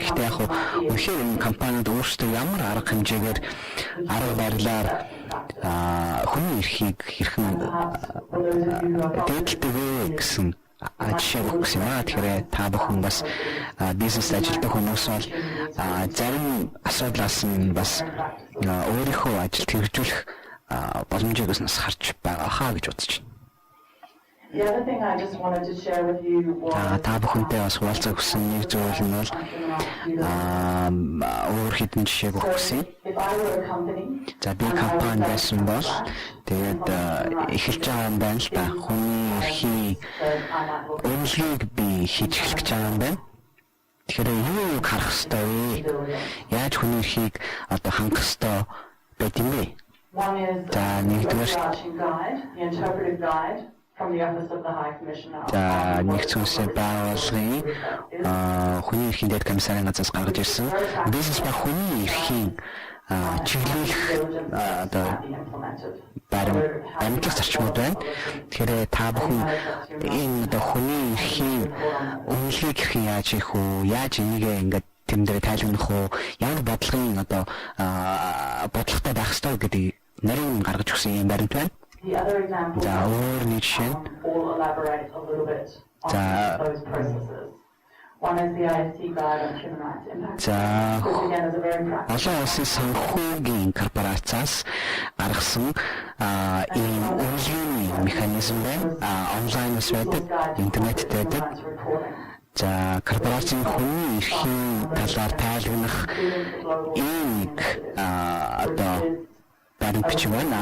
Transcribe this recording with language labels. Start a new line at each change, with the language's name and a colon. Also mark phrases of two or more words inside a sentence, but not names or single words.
Mongolian: Гэхдээ яг үнэхээр энэ компаниуд өөрсдөө ямар арга хэмжээгээр арга барилаар хүний эрхийг хэрхэн дээдлдэг вэ гэсэн жишээ өгсөн юм аа. Тэгэхээр та бүхэн бас бизнес ажилтдаг хүмүүс бол зарим асуудлаас нь бас өөрийнхөө ажилд хэрэгжүүлэх боломжийг бас харж байгаа хаа гэж бодож байна.
English: The other thing I just wanted to share with you was
Mongolian: та бүхэнтэй бас хуваалцах гэсэн нэг зүйл нь бол өөр хэдэн жишээг өгсөн. За би компани байсан бол тэгээд эхэлж байгаа юм байна л да. Хүний эрхийн үнэлгээг би хийж эхлэх гэж байгаа юм байна. Тэгэхээр юу харах ёстой вэ? Яаж хүний эрхийг одоо хангах ёстой байт юм бэ? За нэгдүгээр
English: from the Office of the High Commissioner.
Mongolian: Нэгдсэн улсын байгууллагын хүний эрхийн дэд комиссарын газраас гаргаж ирсэн бизнес ба хүний эрхийн чиглүүлэх одоо баримтлах зарчмууд байна. Тэгэхээр та бүхэн энэ одоо хүний эрхийн үнэлгээг хэрхэн яаж хийх үү? Яаж энийг ингээд тэмдэрэ тайлбарлах уу? Ямар бодлогын одоо бодлоготой байх ёстой гэдгийг нарийн гаргаж өгсөн юм баримт байна.
English: The other example all elaborate a little bit on those processes. One is the IST Guide on Human Rights Impact. This again is a very practical.
Mongolian: Олон улсын санхүүгийн корпорациас гаргасан ийм үнэлгээний механизм байна. Онлайнаас байдаг, интернеттэй байдаг. За корпорацийн хүний эрхийн талаар тайлбарлах ийм одоо баримт байна.